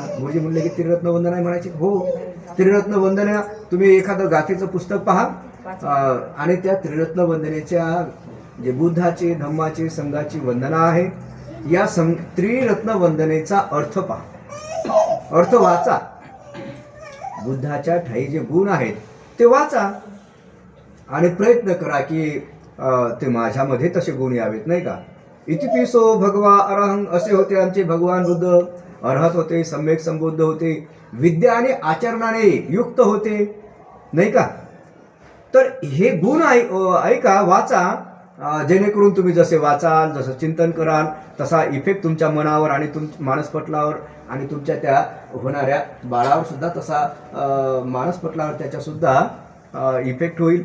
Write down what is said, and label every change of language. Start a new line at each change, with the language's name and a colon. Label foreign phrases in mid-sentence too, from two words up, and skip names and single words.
Marathi: गुरुजी म्हणले की त्रिरत्न वंदना आहे म्हणायची. हो, त्रिरत्न वंदना तुम्ही एखादं गाथेचं पुस्तक पहा आणि त्या त्रिरत्न वंदनेच्या जे बुद्धाची, धम्माची, संघाची वंदना आहे, या त्रिरत्न वंदनेचा अर्थ पहा. अर्थ वाचा. बुद्धाच्या ठाई जे गुण आहेत ते वाचा आणि प्रयत्न करा की ते माझ्यामध्ये तसे गुण यावेत, नाही का.
Pali: इतिपिसो भगवा अरहं,
Marathi: असे होते आमचे भगवान बुद्ध. अर्हत होते, सम्यक संबुद्ध होते, विद्या आणि आचरणाने युक्त होते, नाही का. तर हे गुण ऐका, वाचा, जेणेकरून तुम्ही जसे वाचाल, जसं चिंतन कराल, तसा इफेक्ट तुमच्या मनावर आणि मानसपटलावर आणि तुमच्या त्या होणाऱ्या बाळावर सुद्धा तसा मानसपटलावर त्याच्यासुद्धा इफेक्ट होईल.